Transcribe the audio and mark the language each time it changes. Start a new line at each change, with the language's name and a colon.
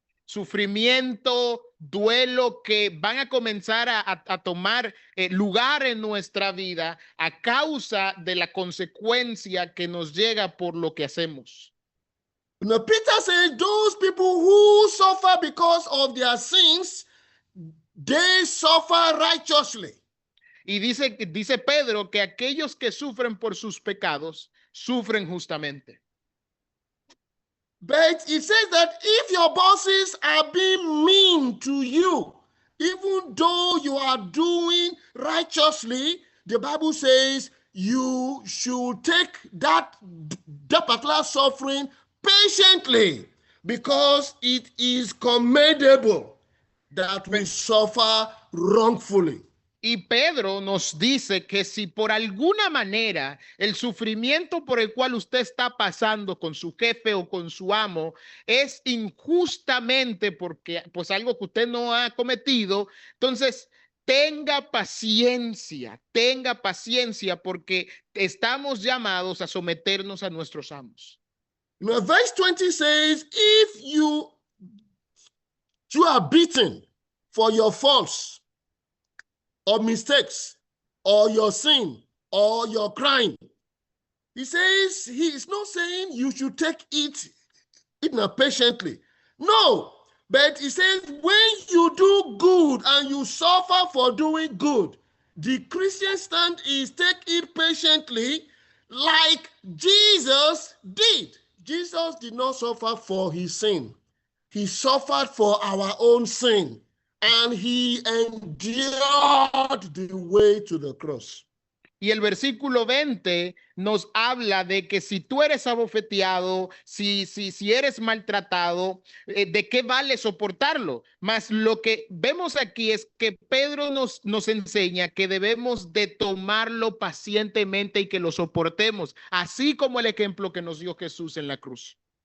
Spanish: Sufrimiento, duelo que van a comenzar a tomar lugar en nuestra vida a causa de la consecuencia que nos llega por lo que hacemos.
English: Now, Peter says those people who suffer because of their sins, they suffer righteously.
Spanish: Y dice Pedro que aquellos que sufren por sus pecados, sufren justamente.
English: But it says that if your bosses are being mean to you, even though you are doing righteously, the Bible says you should take that that particular suffering patiently, because it is commendable that we suffer wrongfully.
Spanish: Y Pedro nos dice que si por alguna manera el sufrimiento por el cual usted está pasando con su jefe o con su amo es injustamente porque pues algo que usted no ha cometido, entonces tenga paciencia porque estamos llamados a someternos a nuestros amos.
English: Verse 20 says, if you are beaten for your faults or mistakes or your sin or your crime, he says, he is not saying you should take it patiently. No, but he says when you do good and you suffer for doing good, the Christian stand is take it patiently like Jesus did. Jesus did not suffer for his sin. He suffered for our own sin, and he endured the way to the cross.
Spanish: Y el versículo 20 nos habla de que si tú eres abofeteado, si eres maltratado, ¿de qué vale soportarlo? Mas lo que vemos aquí es que Pedro nos enseña que debemos de tomarlo pacientemente y que lo soportemos, así como el ejemplo que nos dio Jesús en la cruz.